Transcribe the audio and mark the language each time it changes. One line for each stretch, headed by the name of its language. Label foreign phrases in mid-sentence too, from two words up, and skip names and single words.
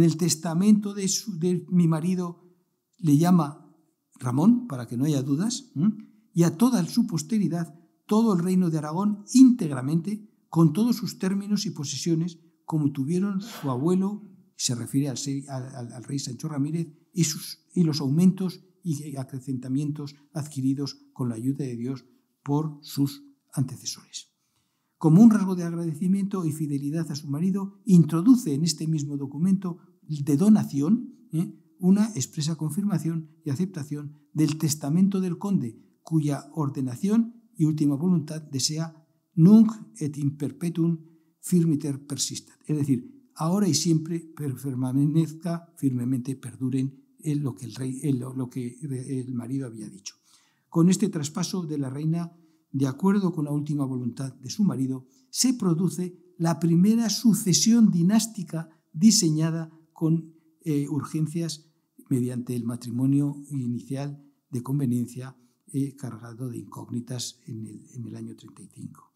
Spanish: el testamento de mi marido le llama Ramón, para que no haya dudas, y a toda su posteridad, todo el reino de Aragón íntegramente, con todos sus términos y posesiones, como tuvieron su abuelo, se refiere al rey Sancho Ramírez, y los aumentos y acrecentamientos adquiridos con la ayuda de Dios por sus antecesores. Como un rasgo de agradecimiento y fidelidad a su marido, introduce en este mismo documento de donación una expresa confirmación y aceptación del testamento del conde, cuya ordenación y última voluntad desea
Latin: nunc et in perpetuum firmiter persistat,
Spanish: es decir, ahora y siempre permanezca firmemente, perduren lo que el marido había dicho. Con este traspaso de la reina, de acuerdo con la última voluntad de su marido, se produce la primera sucesión dinástica diseñada con urgencias mediante el matrimonio inicial de conveniencia cargado de incógnitas en el año 35.